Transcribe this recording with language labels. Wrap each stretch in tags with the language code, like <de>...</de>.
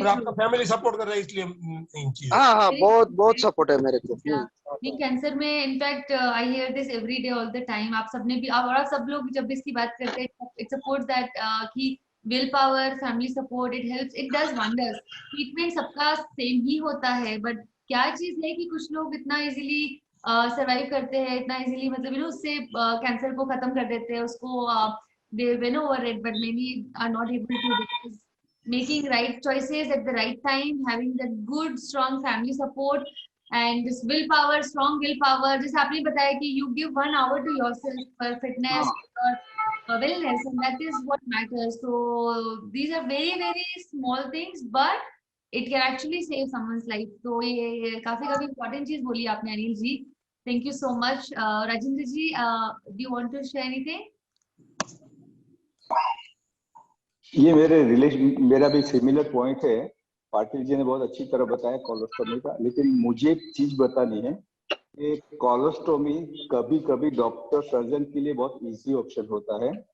<hi>और आपका</hi> <en>True.</en> <hi>Family support कर रहा है, इसलिए इन चीजों. हाँ हाँ, बहुत बहुत सपोर्ट है मेरे को. नहीं, कैंसर में</hi> <en>In fact I hear this every day all the time.</en> <hi>आप सबने भी, आप और सब लोग जब भी इसकी बात करते हैं,</hi> <en>it supports that</en> <hi>कि</hi> <en>Will power, family support, it helps, it does wonders.</en> <hi>Treatment सबका सेम ही होता है, बट क्या चीज है कि कुछ लोग इतना इजीली सरवाइव करते हैं, इतना इजीली मतलब उससे कैंसर को खत्म कर देते हैं, उसको</hi> <en>they win over it, but many are not able to, because making right choices at the right time, having that good strong family support and this willpower, strong willpower,</en> <hi>जैसे आपने बताया कि</hi> <en>you give 1 hour to yourself for fitness or wellness, and that is what matters. So these are very very small things, but it can actually save someone's life.</en> <hi>तो ये काफी important चीज बोली आपने Anil ji.</hi> <en>Thank you so much. Rajendra ji, do you want to share anything?</en> <hi>ये मेरा भी similar point है. पाटिल जी ने बहुत अच्छी तरह बताया कोलोस्टोमी का, लेकिन मुझे एक चीज बतानी है कि कोलोस्टोमी कभी कभी डॉक्टर सर्जन के लिए बहुत इजी ऑप्शन होता है.</hi>